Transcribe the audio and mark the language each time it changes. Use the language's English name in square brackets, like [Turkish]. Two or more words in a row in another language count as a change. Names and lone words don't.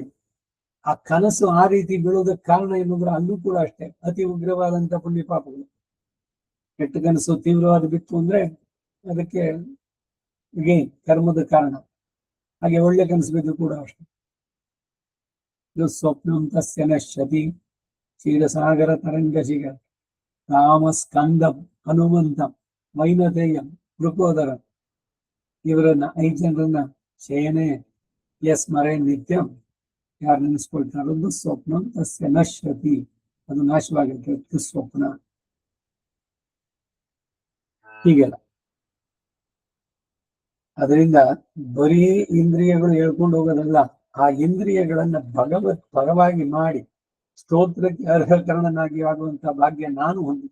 [Kannada] ಆ ಕನಸು ಆ ರೀತಿ ಬೀಳೋದಕ್ಕೆ ಕಾರಣ ಏನಂದ್ರೆ ಅಲ್ಲೂ ಕೂಡ ಅಷ್ಟೇ ಅತಿ ಉಗ್ರವಾದಂತ ಪುಣ್ಯ ಪಾಪಗಳು. ಕೆಟ್ಟ ಕನಸು ತೀವ್ರವಾದ ಬಿತ್ತು ಅಂದ್ರೆ ಅದಕ್ಕೆ ಕರ್ಮದ ಕಾರಣ. ಹಾಗೆ ಒಳ್ಳೆ ಕನಸು ಬಿದ್ದು ಕೂಡ ಅಷ್ಟೆ. [Sanskrit] ಸ್ವಪ್ನಂ ತಸ್ಯ ನಶ್ಯತಿ ಕ್ಷೀರಸಾಗರ ತರಂಗ ಶಿಗ ರಾಮಸ್ಕಂದಂ ಹನುಮಂತಂ ವೈನತೇಯಂ ಮೃಕೋದರಂ. [Kannada] ಇವರನ್ನ 5 ಜನರನ್ನ [Sanskrit] ಶಯನೆ ಸ್ಮರೆ ನಿತ್ಯಂ [Kannada] ಯಾರು ನೆನೆಸ್ಕೊಳ್ತಾರೋ [Sanskrit] ದುಸ್ವಪ್ನಂ ತಸ್ಯ ನಶ್ಯತಿ, [Kannada] ಅದು ನಾಶವಾಗುತ್ತೆ ದುಸ್ವಪ್ನ. ಹೀಗೆಲ್ಲ ಅದರಿಂದ ಬರೀ ಇಂದ್ರಿಯಗಳು ಹೇಳ್ಕೊಂಡು ಹೋಗೋದಲ್ಲ, ಆ ಇಂದ್ರಿಯಗಳನ್ನ ಭಗವತ್ ಪರವಾಗಿ ಮಾಡಿ ಸ್ತೋತ್ರಕ್ಕೆ ಅರ್ಹಕರಣನಾಗಿ ಆಗುವಂತಹ ಭಾಗ್ಯ ನಾನು ಹೊಂದಿ.